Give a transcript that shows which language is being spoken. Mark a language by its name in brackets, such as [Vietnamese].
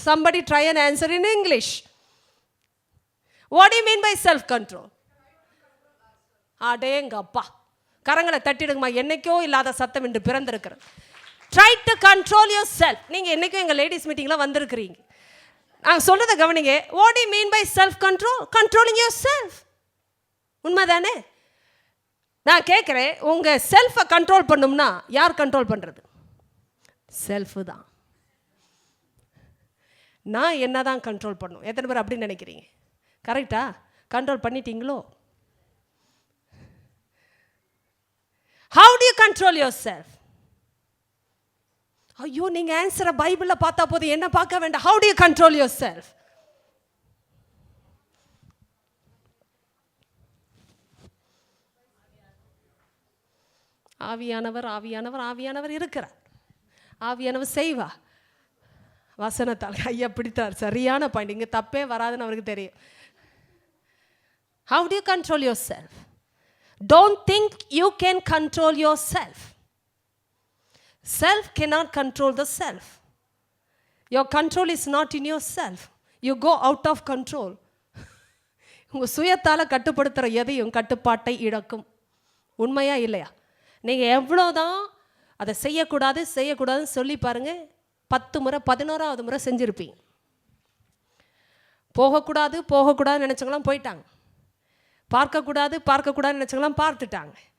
[English] somebody try and answer in English. What do you mean by self control? [Tamil] அடேங்கப்பா, கரங்களை தட்டிடுங்கம்மா. என்னைக்கோ இல்லாத சத்தம் என்று பிறந்திருக்கிறது. [English] Try to control yourself. [Tamil] நீங்கள் என்னைக்கும் எங்கள் லேடிஸ் மீட்டிங்கில் வந்திருக்கிறீங்க. நான் சொல்கிறத கவனிங்க. [English] What do you mean by self control? Controlling your self. [Tamil] உண்மைதானே? நான் கேட்குறேன், உங்கள் செல்ஃபை கண்ட்ரோல் பண்ணும்னா யார் கண்ட்ரோல் பண்ணுறது? செல்ஃபு தான். நான் என்ன தான் கண்ட்ரோல் பண்ணும்? எத்தனை பேர் அப்படி நினைக்கிறீங்க? கரெக்டா? Control பண்ணிட்டீங்களோ? [English] How do you control yourself? [Tamil] ஐயோ, நீங்க ஆன்சரை பைபிளில் பார்த்தா போதும், என்ன பார்க்க வேண்டாம். [English] How do you control yourself? [Tamil] ஆவியானவர் ஆவியானவர் ஆவியானவர் இருக்கிறார். ஆவியானவர் செய்வா வசனத்தால். ஐயா பிடித்தார், சரியான பாயிண்ட். இங்கே தப்பே வராதுன்னு அவருக்கு தெரியும். [English] How do you control yourself? Don't think you can control yourself. Self cannot control the self. Your control is not in yourself. You go out of control. [Tamil] உங்கள் சுயத்தால் கட்டுப்படுத்துகிற எதையும் கட்டுப்பாட்டை இழக்கும். உண்மையா இல்லையா? நீங்கள் எவ்வளோதான் அதை செய்யக்கூடாது செய்யக்கூடாதுன்னு சொல்லி பாருங்கள், 10 முறை 11ஆவது முறை செஞ்சுருப்பீங்க. போகக்கூடாது போகக்கூடாதுன்னு நினச்சவங்களாம் போயிட்டாங்க. பார்க்கக்கூடாதுன்னு நினச்சவங்களாம் பார்த்துட்டாங்க.